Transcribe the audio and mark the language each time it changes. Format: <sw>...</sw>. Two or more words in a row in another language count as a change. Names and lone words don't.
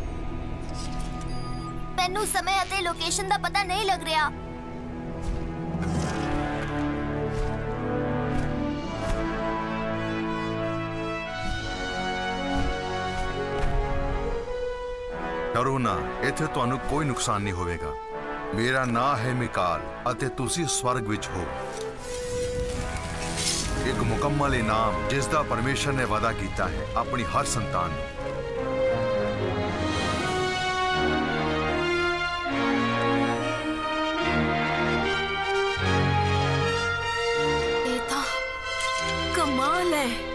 <pa>ਮੈਨੂੰ ਸਮੇਂ ਅਤੇ ਲੋਕੇਸ਼ਨ ਦਾ ਪਤਾ ਨਹੀਂ ਲੱਗ ਰਿਹਾ। ਡਰੋ ਨਾ, ਇੱਥੇ ਤੁਹਾਨੂੰ ਕੋਈ ਨੁਕਸਾਨ ਨਹੀਂ ਹੋਵੇਗਾ। ਮੇਰਾ ਨਾਮ ਹੈ ਮਿਕਾਲ ਅਤੇ ਤੁਸੀਂ ਸਵਰਗ ਵਿੱਚ ਹੋ। ਏਕ ਮੁਕੰਮਲ ਇਨਾਮ ਜਿਸਦਾ ਪਰਮੇਸ਼ਵਰ ਨੇ ਵਾਅਦਾ ਕਿਆ ਹੈ ਅਪਨੀ ਹਰ ਸੰਤਾਨ ਨੂੰ।</pa> <hi>ये तो कमाल है।</hi>